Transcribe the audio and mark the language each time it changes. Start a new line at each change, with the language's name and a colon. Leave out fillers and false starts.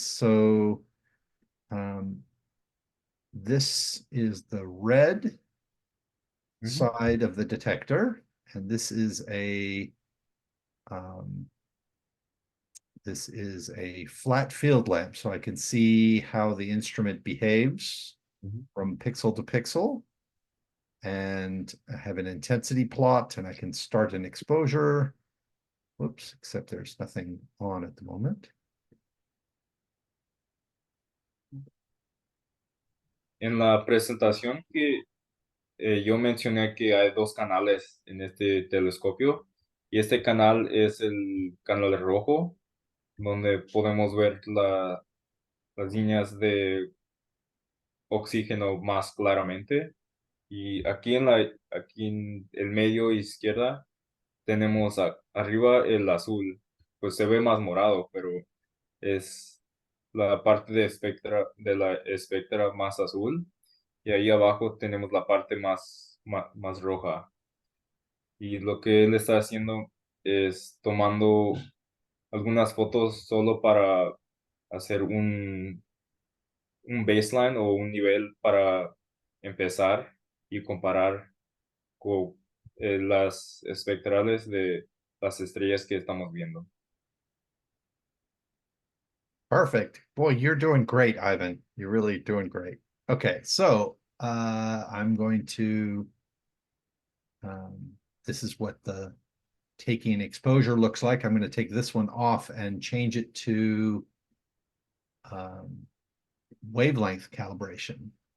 English: So this is the red side of the detector, and this is a flat field lamp, so I can see how the instrument behaves from pixel to pixel. And I have an intensity plot, and I can start an exposure. Whoops, except there's nothing on at the moment.
Spanish: En la presentación que yo mencioné que hay 2 canales en este telescopio y este canal es el canal rojo, donde podemos ver las líneas de oxígeno más claramente. Y aquí en el medio izquierda tenemos arriba el azul, pues se ve más morado, pero es la parte de la espectra más azul. Y ahí abajo tenemos la parte más roja. Y lo que él está haciendo es tomando algunas fotos solo para hacer un baseline o un nivel para empezar y comparar con las espectrales de las estrellas que estamos viendo.
English: Perfect. Boy, you're doing great, Ivan. You're really doing great. Okay, so I'm going to, this is what the taking exposure looks like. I'm going to take this one off and change it to wavelength calibration.